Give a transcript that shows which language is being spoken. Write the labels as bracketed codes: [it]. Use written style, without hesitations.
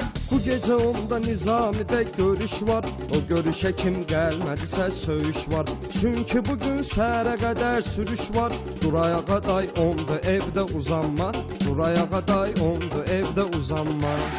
[tr] Bu gece onda Nizami'de görüş var. O görüşe kim gelmediyse söğüş var. [az] Çünkü bugün səhərə qədər sürüş var. [tr] Duraya kadar onda evde uzanma. Duraya kadar onda evde uzanma.